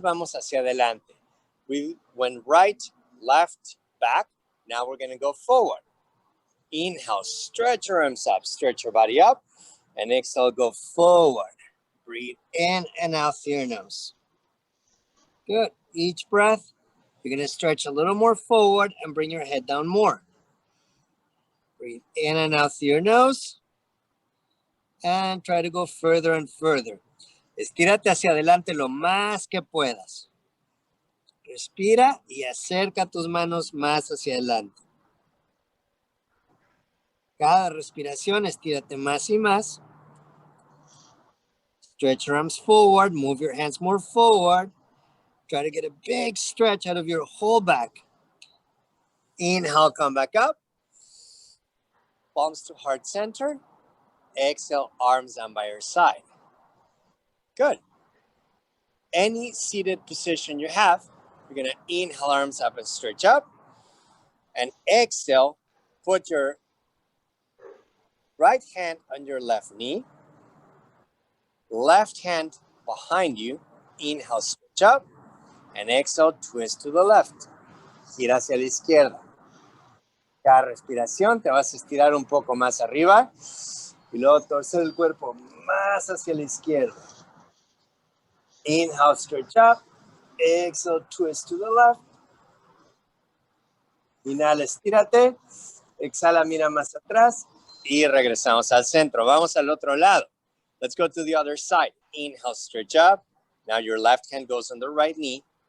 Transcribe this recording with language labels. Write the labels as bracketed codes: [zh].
[es] Vamos hacia adelante. [en] We went right, left, back. Now we're going to go forward. Inhale, stretch your arms up. Stretch your body up. And exhale, go forward. Breathe in and out through your nose. Good. Each breath, you're going to stretch a little more forward and bring your head down more. Breathe in and out through your nose. And try to go further and further. [es] Estírate hacia adelante lo más que puedas. Respira y acerca tus manos más hacia adelante. Cada respiración, estírate más y más. [en] Stretch your arms forward. Move your hands more forward. Try to get a big stretch out of your whole back. Inhale, come back up. Palms to heart center. Exhale, arms down by your side. Good. Any seated position you have, you're going to inhale, arms up and stretch up. And exhale, put your right hand on your left knee. Left hand behind you. Inhale, stretch up. And exhale, twist to the left. [es] Gira hacia la izquierda. Cada respiración te vas a estirar un poco más arriba. Y luego torcer el cuerpo más hacia la izquierda. [en] Inhale, stretch up. Exhale, twist to the left. [es] Inhala, estírate. Exhala, mira más atrás. Y regresamos al centro. Vamos al otro lado. [en] Let's go to the other side. Inhale, stretch up. Now your left hand goes on the right knee.